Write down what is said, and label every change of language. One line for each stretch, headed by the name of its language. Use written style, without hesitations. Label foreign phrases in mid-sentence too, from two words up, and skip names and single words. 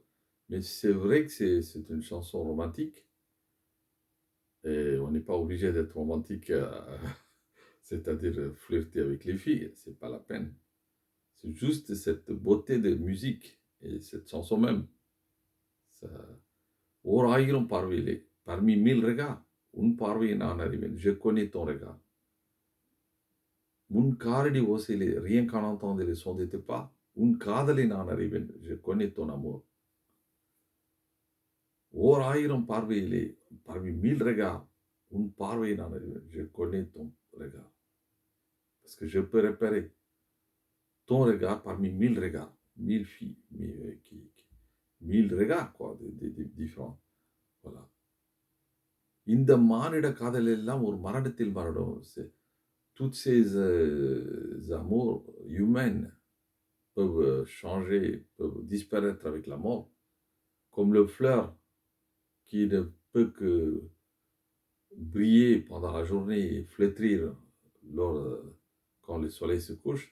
French: Mais c'est vrai que c'est une chanson romantique. Et on n'est pas obligé d'être romantique, c'est-à-dire flirter avec les filles, c'est pas la peine. C'est juste cette beauté de musique et cette chanson même. Ça...
Tamil: ஓராயிரம் பார்வையிலே,
French: parmi 1000 regards,
Tamil: உன் பார்வையை நான் அறிவேன்,
French: je connais ton regard.
Tamil: உன் காலடி ஓசையிலே,
French: rien qu'en entendant les sons de tes pas,
Tamil: உன் காதலை நான் அறிவேன்,
French: je connais ton amour.
Tamil: ஓராயிரம் பார்வையிலே,
French: parmi 1000 regards,
Tamil: உன் பார்வையை நான் அறிவேன்,
French: je connais ton regard. Parce que je peux repérer ton regard parmi 1000 regards, 1000 filles, 1000 regards, quoi, différents. Voilà.
Tamil: இந்த மானிட காதல் எல்லாம் ஒரு மரணத்தில் மரணம்.
French: Toutes ces amours humaines peuvent changer, peuvent disparaître avec la mort. Comme le fleur qui ne peut que briller pendant la journée et flétrir quand le soleil se couche.